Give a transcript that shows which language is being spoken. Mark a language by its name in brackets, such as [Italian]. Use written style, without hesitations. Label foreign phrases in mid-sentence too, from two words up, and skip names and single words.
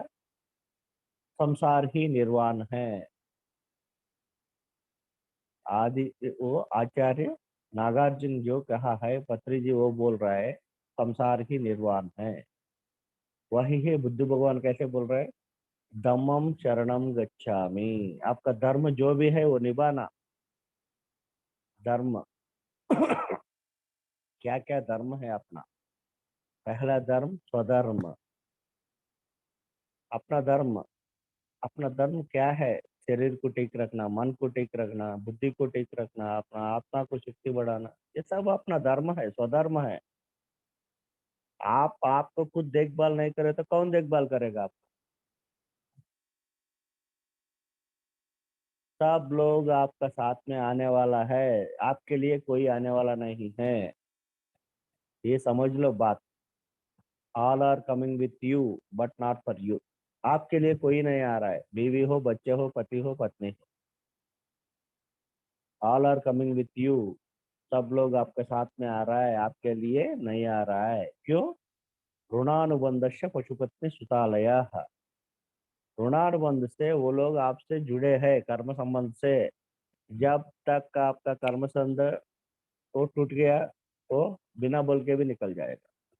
[Hindi] संसार ही निर्वाण है। आदि वो आचार्य नागार्जुन जो कहा है, पत्री जी वो बोल रहा है, संसार ही निर्वाण है। वही है बुद्ध भगवान कैसे बोल रहे हैं? [Pali] धम्मम शरणम गच्छामि। [Hindi] आपका धर्म जो भी है वो निभाना। धर्म क्या क्या धर्म है अपना? पहला धर्म स्वधर्म। अपना धर्म, अपना धर्म क्या है? शरीर को ठीक रखना, मन को ठीक रखना, बुद्धि को ठीक रखना, अपना आत्मा को शक्ति बढ़ाना, ये सब अपना धर्म है, स्वधर्म है। आप आपको खुद देखभाल नहीं करे तो कौन देखभाल करेगा? आप सब लोग आपका साथ में आने वाला है, आपके लिए कोई आने वाला नहीं है। ये समझ लो बात। [English] All are coming with you but not for you. [Hindi] आपके लिए कोई नहीं आ रहा है, बीवी हो, बच्चे हो, पति हो, पत्नी हो, [English] All are coming with you. [Hindi] सब लोग आपके साथ में आ रहा है, आपके लिए नहीं आ रहा है। क्यों? [Sanskrit] ऋणानुबंधस्य पशुपत्नी सुतालया। [Hindi] ऋणानुबंध से वो लोग आपसे जुड़े हैं कर्म संबंध से। जब तक आपका कर्म संबंध वो टूट गया वो बिना बोल के भी निकल जाएगा।